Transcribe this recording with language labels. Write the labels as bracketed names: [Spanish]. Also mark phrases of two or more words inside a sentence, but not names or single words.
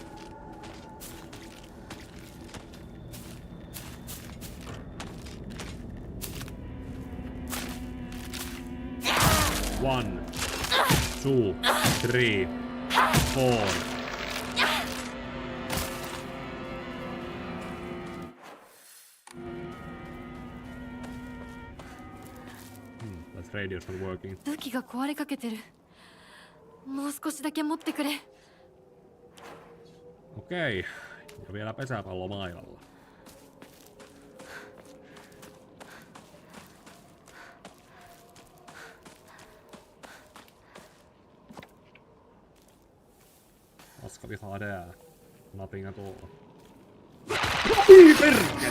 [English] One, 2, 3, 4. That radio's not working. [Japanese] 武器が壊れかけてる。もう少しだけ持ってくれ。 [Finnish] Okei. Ja vielä pesäpallo mailalla. [Swedish] Vad ska vi ha där? [English] Nothing at all. [Finnish] Oi perkele!